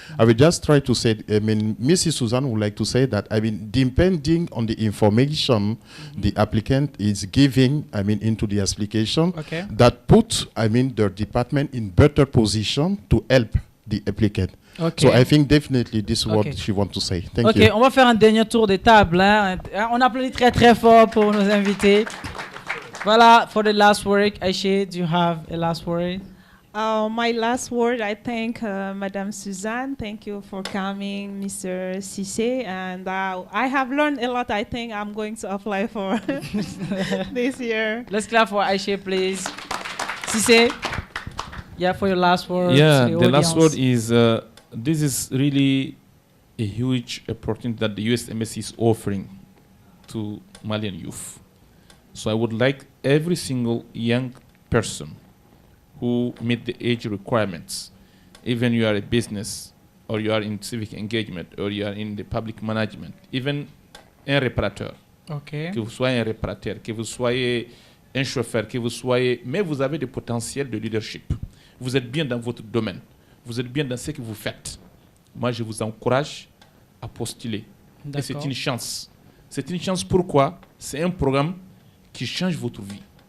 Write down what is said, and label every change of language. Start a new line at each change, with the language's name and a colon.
English: I will just try to say, Mrs. Suzanne would like to say that, depending on the information the applicant is giving, into the application, that put their department in better position to help the applicant. So I think definitely this is what she wants to say. Thank you.
French: On va faire un dernier tour de table. Hein. On applaudit très très fort pour nos invités.
English: Voilà, for the last word, Aiché, do you have a last word? My last word, I thank Madame Suzanne. Thank you for coming, Mr. Cissé. And I have learned a lot. I think I'm going to apply for this year. Let's clap for Aiché, please. Cissé, for your last word. Yeah, the last word is, this is really a huge opportunity that the US Embassy is offering to Malian youth. So I would like every single young person who meet the age requirements, even you are a business, or you are in civic engagement, or you are in the public management, even
French: un réparateur. Que vous soyez un réparateur, que vous soyez un chauffeur, que vous soyez, mais vous avez des potentiels de leadership. Vous êtes bien dans votre domaine. Vous êtes bien dans ce que vous faites. Moi, je vous encourage à postuler. Et c'est une chance. C'est une chance pourquoi? C'est un programme qui change votre vie.